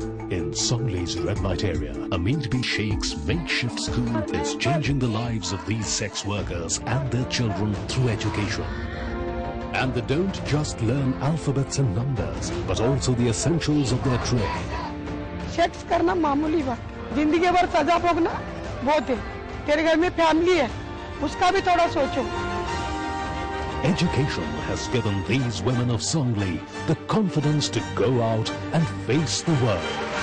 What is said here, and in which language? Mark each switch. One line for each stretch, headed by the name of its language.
English: In Songlei's red light area, Amir B. Sheikh's makeshift school is changing the lives of these sex workers and their children through education. And they don't just learn alphabets and numbers, but also the essentials of their trade.
Hindi: Sex करना मामूली बात, जिंदगी भर सजा भोगना बहुत है। तेरे घर में फैमिली है, उसका भी थोड़ा सोचो।
English: Education has given these women of Songlei the confidence to go out and face the world.